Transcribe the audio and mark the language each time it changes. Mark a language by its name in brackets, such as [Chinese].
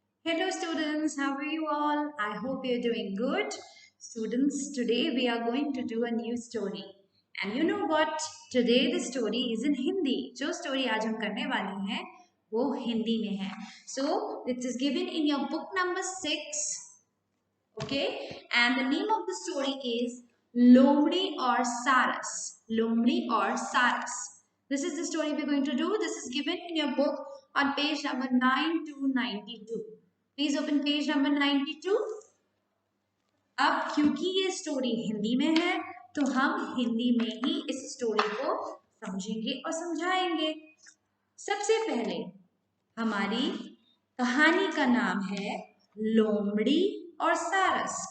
[English] Hello students, how are you all? I hope you're doing good. Students, today we are going to do a new story. And you know what? Today the story is in Hindi. [Hindi] जो story आज हम करने वाले हैं वो हिंदी में है. [English] So it is given in your book number 6. Okay? And the name of the story is Lomdi or Saras. Lomdi or Saras. This is the story we're going to do. This is given in your book on page number 9 to 92. Please open page number 92. [Hindi] अब क्योंकि ये story Hindi में है तो हम हिंदी में ही इस story को समझेंगे और समझाएंगे। सबसे पहले हमारी कहानी का नाम है लोमड़ी और सारस।